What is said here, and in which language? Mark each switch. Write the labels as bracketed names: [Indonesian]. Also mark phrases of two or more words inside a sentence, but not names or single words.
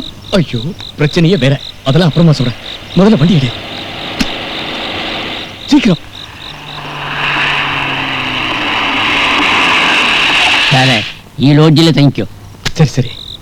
[Tamil] ஐயோ, பிரச்சனையே வேற. அதெல்லாம் அப்புறமா சொல்றேன். முதல்ல வண்டி எடு, சீக்கிரம். [Malayalam] സാറേ ഈ ലോഡ്ജിൽ [English] thank you. [Tamil] சரி சரி.